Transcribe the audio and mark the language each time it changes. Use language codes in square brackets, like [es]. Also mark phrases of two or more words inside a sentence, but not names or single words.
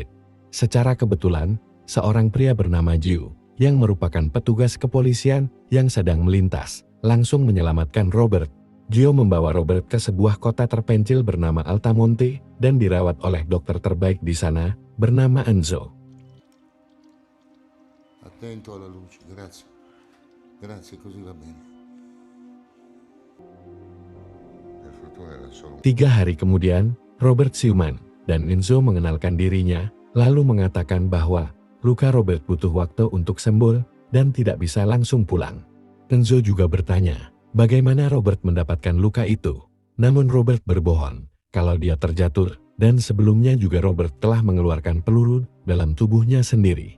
[id] Secara kebetulan, seorang pria bernama Gio, yang merupakan petugas kepolisian yang sedang melintas, langsung menyelamatkan Robert. Gio membawa Robert ke sebuah kota terpencil bernama Altamonte dan dirawat oleh dokter terbaik di sana, bernama Enzo. [it] Attento alla luce, grazie. Grazie, così va bene. Per fortuna era solo [id] 3 hari kemudian, Robert siuman, dan Enzo mengenalkan dirinya, lalu mengatakan bahwa luka Robert butuh waktu untuk sembuh dan tidak bisa langsung pulang. Enzo juga bertanya, bagaimana Robert mendapatkan luka itu? Namun Robert berbohong kalau dia terjatuh, dan sebelumnya juga Robert telah mengeluarkan peluru dalam tubuhnya sendiri.